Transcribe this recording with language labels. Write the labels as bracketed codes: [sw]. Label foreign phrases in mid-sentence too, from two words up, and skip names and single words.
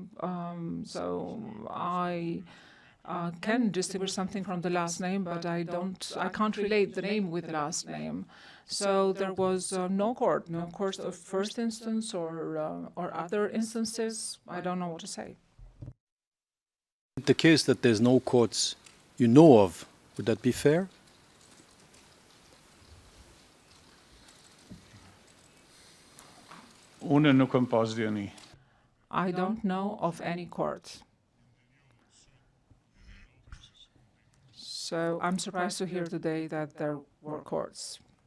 [en] So I can distinguish something from the last name, but I can't relate the name with the last name. So there was no court of first instance or other instances. I don't know what to say. The case that there's no courts you know of, would that be fair? [sq] Unë nuk kam pas dieni. [en] I don't know of any court. So I'm surprised to hear today that there were courts.